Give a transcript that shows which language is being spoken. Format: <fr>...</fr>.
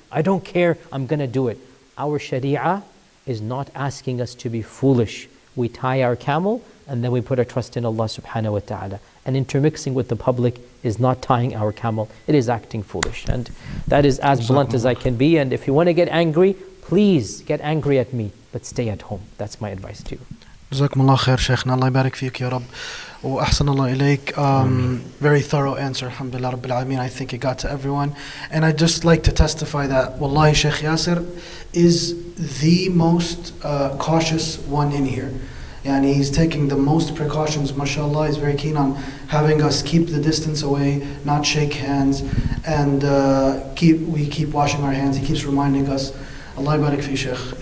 <en>I don't care, I'm going to do it. Our sharia is not asking us to be foolish. We tie our camel and then we put our trust in Allah subhanahu wa ta'ala. And intermixing with the public is not tying our camel, it is acting foolish. And that is as blunt as I can be. And if you want to get angry, please get angry at me, but stay at home. That's my advice to you.</en> <ar>جزاكم الله خير شيخنا, الله يبارك فيك يا رب وأحسن الله إليك.</ar> <en>Very thorough answer, alhamdulillah rabbil alameen. I think it got to everyone. And I'd just like to testify that wallahi Shaykh Yasir is the most cautious one in here. Yani he's taking the most precautions, mashallah. He's very keen on having us keep the distance away, not shake hands, and we keep washing our hands. He keeps reminding us. Allah barik fi Shaykh.</en>